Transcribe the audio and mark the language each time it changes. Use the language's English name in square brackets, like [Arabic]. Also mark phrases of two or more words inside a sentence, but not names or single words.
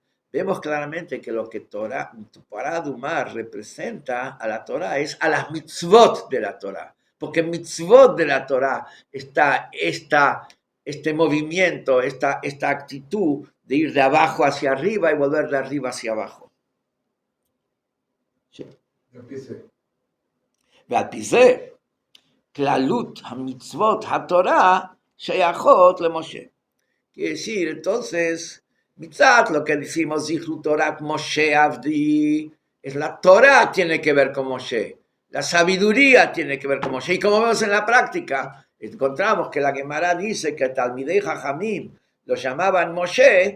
[Spanish] Vemos claramente que lo que Paradumá representa a la Torá es a las mitzvot de la Torá. Porque en mitzvot de la Torá está este movimiento, esta actitud de ir de abajo hacia arriba y volver de arriba hacia abajo. [Hebrew] ועל פי זה, כללות המצוות התורה שייכות למשה. [Spanish] Quiere decir, entonces, mitzat, lo que decimos, [Hebrew] זכרו תורת משה עבדי, [Spanish] es la Torah tiene que ver con Moshe, la sabiduría tiene que ver con Moshe. Y como vemos en la práctica, encontramos que la Gemara dice que [Hebrew] תלמידי חכמים [Spanish] lo llamaban Moshe.